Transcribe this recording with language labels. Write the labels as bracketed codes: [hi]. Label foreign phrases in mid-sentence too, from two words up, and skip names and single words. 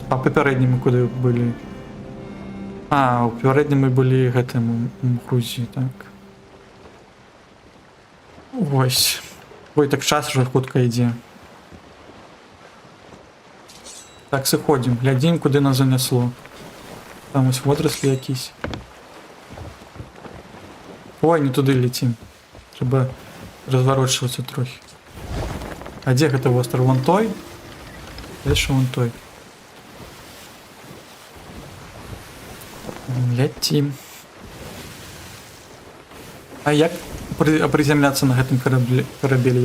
[be] А папярэднім мы куды былі? У папярэднім мы былі гэтым у Грузіі, так. Вось. Ой, так час уже хутка ідзе. Так, сыходзім, глядзім, куды нас занесло. Там ось водраслі якісь. Ой, не туды летім. Трэба разварочвацца трохі. А дзе гэта востраў? Вон той? Яшчэ вон той. Летім. А як прызямляцца на гэтым карабелі?